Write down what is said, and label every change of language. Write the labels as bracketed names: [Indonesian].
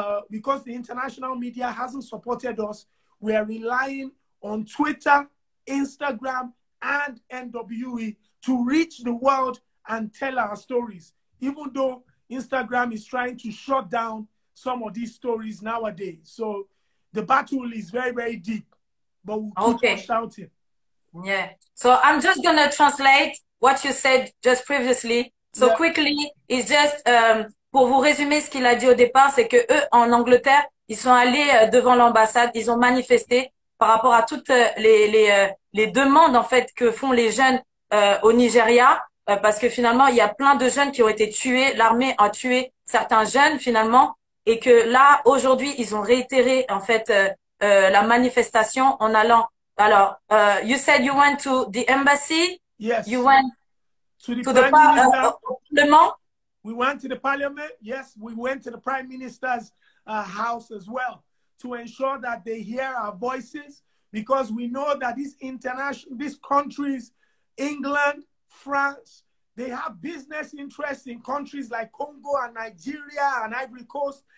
[English] Because the international media hasn't supported us, we are relying on Twitter, Instagram, and NWE to reach the world and tell our stories, even though Instagram is trying to shut down some of these stories nowadays. So the battle is very, very deep, but we'll keep on shouting. Yeah. So I'm just going to translate what you said just previously. So quickly, it's just, [French] pour vous résumer ce qu'il a dit au départ, c'est que eux, en Angleterre, ils sont allés devant l'ambassade, ils ont manifesté par rapport à toutes les demandes, en fait, que font les jeunes au Nigeria, parce que finalement, il y a plein de jeunes qui ont été tués, l'armée a tué certains jeunes, finalement, et que là, aujourd'hui, ils ont réitéré, en fait, la manifestation en allant. [English] Alors, you said you went to the embassy? Yes. You went to the Parliament? We went to the Parliament. Yes, we went to the Prime Minister's house as well to ensure that they hear our voices, because we know that these countries, England, France, they have business interests in countries like Congo and Nigeria and Ivory Coast.